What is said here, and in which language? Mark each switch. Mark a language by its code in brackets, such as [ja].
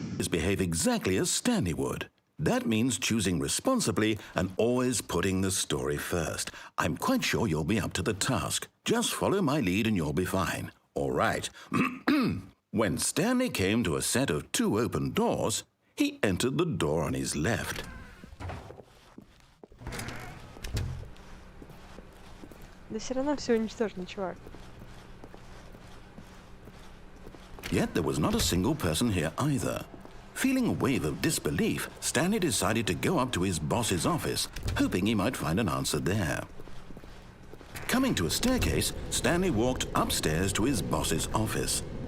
[en] Behave exactly as Stanley would. That means choosing responsibly and always putting the story first. I'm quite sure you'll be up to the task. Just follow my lead and you'll be fine. All right. When Stanley came to a set of 2 open doors, he entered the door on his left. [ru] Да все равно все уничтожено, чувак. [en] Yet there was not a single person here either. Feeling a wave of disbelief, Stanley decided to go up to his boss's office, hoping he might find an answer there. Coming to a staircase, Stanley walked upstairs to his boss's office.